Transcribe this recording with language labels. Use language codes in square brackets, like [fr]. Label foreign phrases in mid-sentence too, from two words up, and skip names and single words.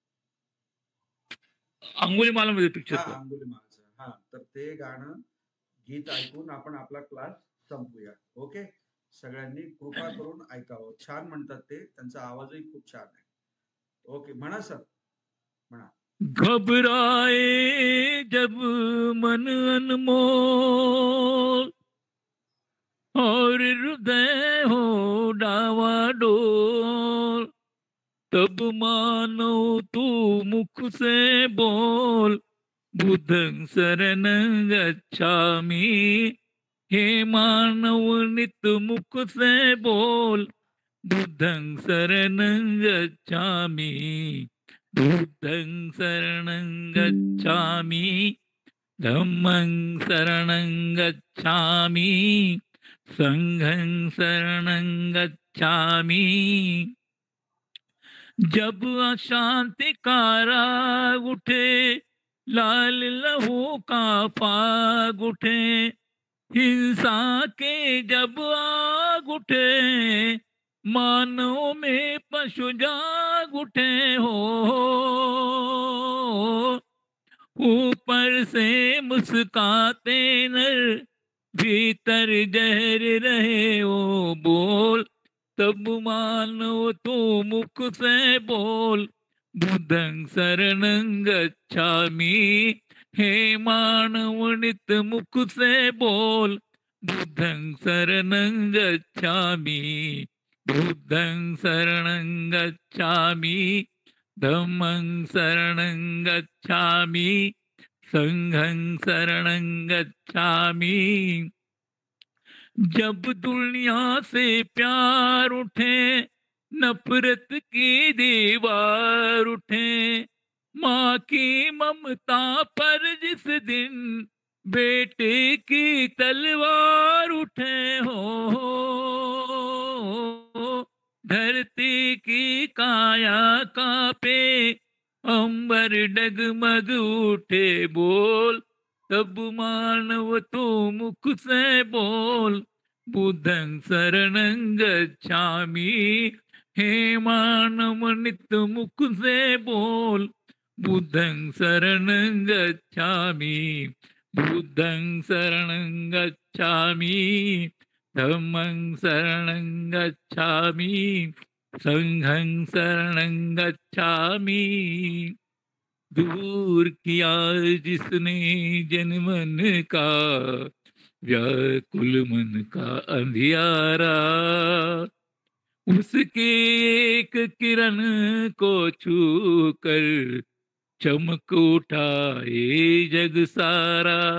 [mr] अंगुलीमाला पिक्चर. हा, अंगुलीमालाचं. हा, तर ते गाणं गीत ऐकून आपण आपला क्लास संपूया. ओके, सगळ्यांनी कृपा करून ऐकावं. छान म्हणतात ते, त्यांचा आवाजही खूप छान आहे. ओके, म्हणा सर, म्हणा. [hi] घबराए जब मन अनमोल और हृदय हो डावाडोल, तब मानो तू मुख से बोल, [pi] बुद्धं शरणं गच्छामि. [hi] हे मानव नित मुख से बोल, [pi] बुद्धं शरणं गच्छामि. बुद्धं शरणं गच्छामि, धम्मं शरणं गच्छामि, संघं शरणं गच्छामि. [hi] जब अशांति का राग उठे, लाल लहू का फाग उठे, हिंसा के जब आग उठे, मानव में पशु जाग उठे हो, ऊपर से मुस्काते नर, भीतर जहर रहे हो बोल, तब मानव तू मुख से बोल, [pi] बुद्धं शरणं गच्छामि. [hi] हे मानव नित मुख से बोल, [pi] बुद्धं शरणं गच्छामि. बुद्धं शरणं गच्छामि, धम्मं शरणं गच्छामि, संघं शरणं गच्छामि. [hi] जब दुनिया से प्यार उठे, नफरत की दीवार उठे, माँ की ममता पर जिस दिन बेटे की तलवार उठे हो, धरती की काया कांपे, अंबर डगमग उठे बोल, तब मानव तू मुख से बोल, [pi] बुद्धं शरणं गच्छामि. [hi] हे मानव नित मुख से बोल, [pi] बुद्धं शरणं गच्छामि. बुद्धं शरणं गच्छामि, धम्मं शरणं गच्छामि, संघं शरणं गच्छामि. [hi] दूर किया जिसने जन मन का, व्याकुल मन का अंधियारा, उसके एक किरण को छू कर चमक उठा ये जग सारा.